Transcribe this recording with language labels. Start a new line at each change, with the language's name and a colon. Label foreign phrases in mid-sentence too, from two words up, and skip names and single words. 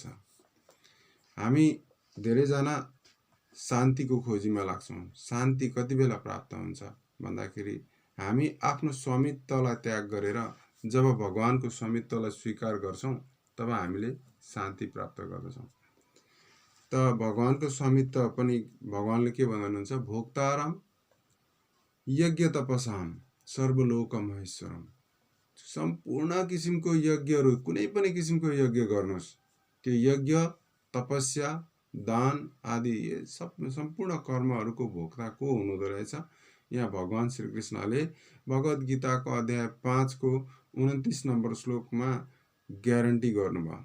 Nepali: हामी धेरैजना शान्तिको खोजीमा लाग्छौं। शान्ति कति बेला प्राप्त हुन्छ भन्दाखेरि हामी आफ्नो स्वामित्वलाई त्याग गरेर जब भगवानको स्वामित्वलाई स्वीकार गर्छौं तब हामीले शान्ति प्राप्त गर्दछौँ। त भगवानको स्वामित्व पनि भगवानले के भन्नुहुन्छ,
Sanskrit: भोक्ताराम यज्ञ तपसाम सर्वलोक महेश्वरम।
Nepali: सम्पूर्ण किसिमको यज्ञहरू, कुनै पनि किसिमको यज्ञ गर्नुहोस्, त्यो यज्ञ तपस्या दान आदि सम्पूर्ण कर्महरूको भोक्ता को हुनुहुँदो रहेछ। यहाँ भगवान श्रीकृष्णले भगवद् गीताको अध्याय 5 को 29 नम्बर श्लोकमा ग्यारेन्टी गर्नुभयो।